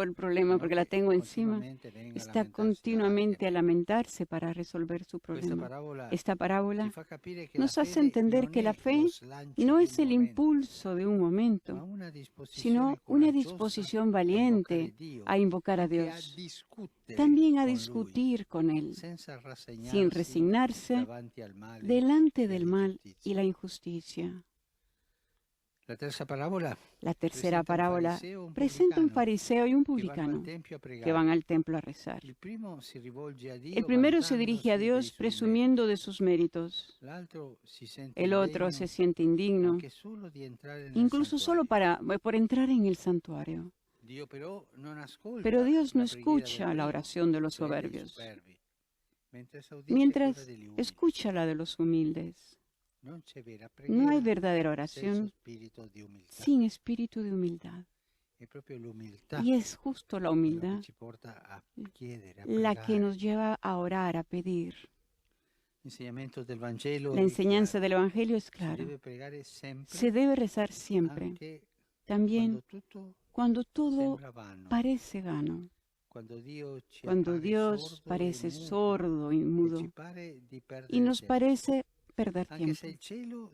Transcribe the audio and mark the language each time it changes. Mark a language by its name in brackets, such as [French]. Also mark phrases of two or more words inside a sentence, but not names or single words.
[Italian] addosso, [Spanish] el problema no porque la [Italian] che [Spanish] tengo encima. [Italian] continuamente venga a [Spanish] Está [Italian] lamentarsi [Spanish] continuamente [Italian] davanti [Spanish] a lamentarse para resolver su [Italian] Questa [Spanish] problema. [Italian] parabola [Spanish] Esta [Italian] ci [Spanish] parábola [Italian] fa capire che la [Spanish] nos hace [Italian] fede [Spanish] entender [Italian] non [Spanish] que la [Italian] è [Spanish] fe [Italian] lo slancio [Spanish] no [Italian] di [Spanish] es [Italian] un [Spanish] el [Italian] momento, [Spanish] impulso de un [Italian] ma [Spanish] momento, [Italian] una disposizione [Spanish] sino una [Italian] coraggiosa [Spanish] disposición [Italian] a invocare [Spanish] valiente [Italian] Dio, [Spanish] a invocar a [Italian] anche a [Spanish] Dios, [Italian] discutere [Spanish] también a [Italian] con Lui, [Spanish] discutir con Él, [Italian] senza [Spanish] sin resignarse [Italian] davanti al male [Spanish] delante [Italian] e [Spanish] del mal [Italian] all'ingiustizia. [Spanish] y la injusticia. [Italian] La terza parabola [Spanish] La tercera parábola [Italian] un [Spanish] presenta un [Italian] pubblicano [Spanish] fariseo y un [Italian] che vanno [Spanish] publicano [Italian] al tempio a [Spanish] que [Italian] pregare. [Spanish] van al templo a rezar. [Italian] Il primo si rivolge a Dio [Spanish] El primero se dirige a [Italian] vantandosi dei [Spanish] Dios [Italian] suoi [Spanish] presumiendo de sus méritos. [Italian] meriti. L'altro si sente [Spanish] El otro [Italian] indegno [Spanish] se siente indigno, [Italian] anche solo di entrare nel [Spanish] incluso solo [Italian] santuario. [Spanish] por entrar en el santuario. [Italian] Dio però non ascolta [Spanish] Pero Dios no [Italian] la preghiera [Spanish] escucha [Italian] del [Spanish] la [Italian] primo, [Spanish] oración de los [Italian] cioè dei [Spanish] soberbios, [Italian] superbi, mentre esaudisce [Spanish] mientras [Italian] quella degli umili. [Spanish] escucha la de los humildes. [Italian] Non c'è vera [Spanish] No hay [Italian] preghiera [Spanish] verdadera [Italian] senza [Spanish] oración [Italian] spirito di umiltà. [Spanish] sin espíritu de humildad. Y es justo la humildad la que nos lleva a orar, a pedir. La enseñanza del Evangelio es clara. Se debe rezar siempre, también cuando todo parece vano, cuando Dios parece sordo y mudo y nos parece perder tiempo.